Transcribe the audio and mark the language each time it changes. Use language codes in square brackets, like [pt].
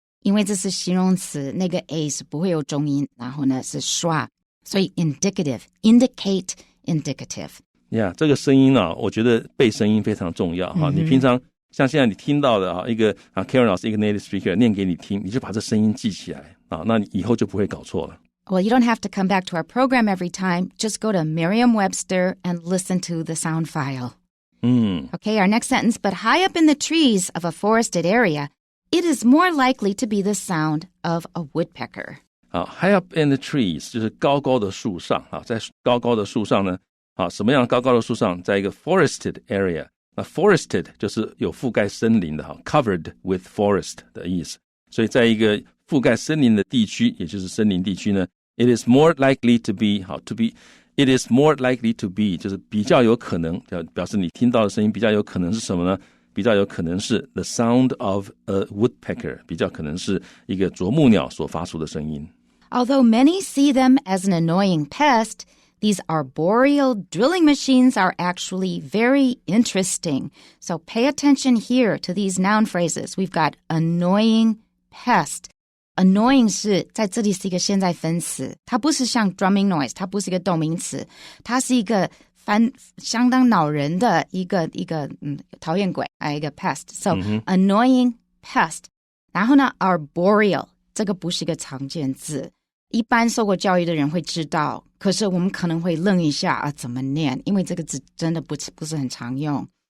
[zh] 因为这是形容词，那个 a 是不会有中音，然后呢是刷，所以 indicative indicate indicative。这个声音啊，我觉得背声音非常重要哈。你平常像现在你听到的啊，一个Karen 老师一个 native speaker 念给你听，你就把这声音记起来啊，那你以后就不会搞错了。 [en] Well, you don't have to come back to our program every time. Just go to Merriam-Webster and listen to the sound file. Okay, our next sentence. But high up in the trees of a forested area,It is more likely to be the sound of a woodpecker. [zh] High up in the trees 就是高高的树上啊，在高高的树上呢，什么样高高的树上？在一个 forested area， 那 forested 就是有覆盖森林的， [en] covered with forest [zh] 的意思。所以在一个覆盖森林的地区，也就是森林地区呢 ， [en] it is more likely to be， [zh] it is more likely to be 就是比较有可能，表示你听到的声音比较有可能是什么呢？比较有可能是 [en] the sound of a woodpecker， [zh] 比较可能是一个啄木鸟所发出的声音。 [en] Although many see them as an annoying pest, these arboreal drilling machines are actually very interesting. So pay attention here to these noun phrases. We've got annoying pest. [zh] Annoying 是在这里是一个现在分词，它不是像 drumming noise， 它不是一个动名词，它是一个相当恼人的一个讨厌鬼一个 pest。 [en] So annoying pest。 [zh] 然后呢 arboreal 这个不是一个常见字，一般受过教育的人会知道，可是我们可能会愣一下怎么念，因为这个字真的不是很常用。